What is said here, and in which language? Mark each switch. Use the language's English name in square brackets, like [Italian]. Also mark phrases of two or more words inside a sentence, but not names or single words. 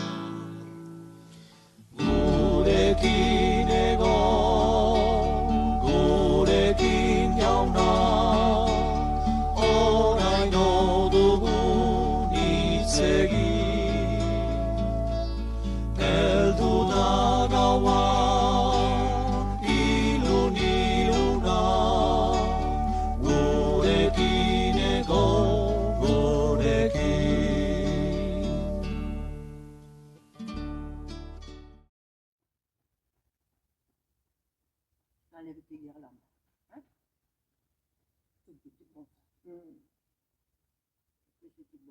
[Basque] Gurekin egon, gurekin jauna, oraino dugun hitz egin. Heldu da gaua, ilun iluna, gurekin egon, gurekin. [French] Enlève tes guirlandes. Hein? C'est bon. C'est bon.